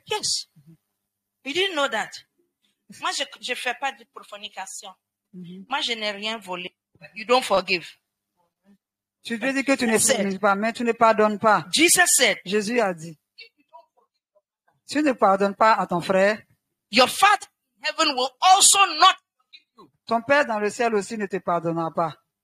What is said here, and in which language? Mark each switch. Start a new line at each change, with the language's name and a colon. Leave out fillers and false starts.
English: Yes. You didn't know that.
French: Moi, je fais pas de profanisation. Moi, je n'ai rien volé.
English: You don't forgive.
French: Tu veux dire que tu ne forniques pas, mais tu ne pardonnes pas.
English: Jesus said,
French: Jésus a dit, si tu ne pardonnes pas à ton frère,
English: your Father in heaven will also not forgive you.
French: ton Père dans le ciel aussi ne te pardonnera pas.